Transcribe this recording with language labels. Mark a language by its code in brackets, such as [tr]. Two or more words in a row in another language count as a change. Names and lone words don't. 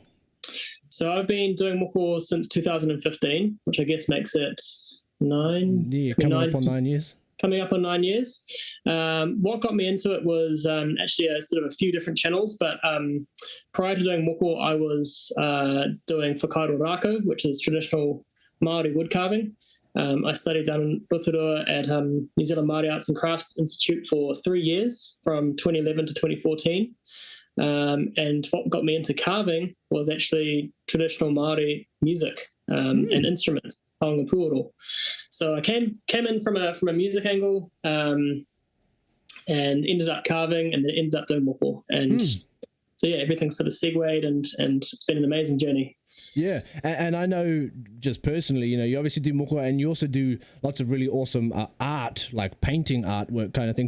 [en] So I've been doing moko since 2015, which I guess makes it coming up on 9 years. Coming up on 9 years. What got me into it was actually a sort of a few different channels, but prior to doing moko, I was doing [mi] whakaaro rākau, [en] which is traditional Māori wood carving. I studied down in Rotorua at New Zealand Māori Arts and Crafts Institute for 3 years, from 2011 to 2014. And what got me into carving was actually traditional Māori music and instruments, [mi] taonga puoro. [en] So I came in from a music angle and ended up carving, and then ended up doing moko. And so yeah, everything sort of segued, and it's been an amazing journey. Yeah, and I know just personally, you know, you obviously do moko, and you also do lots of really awesome art, like painting artwork kind of things.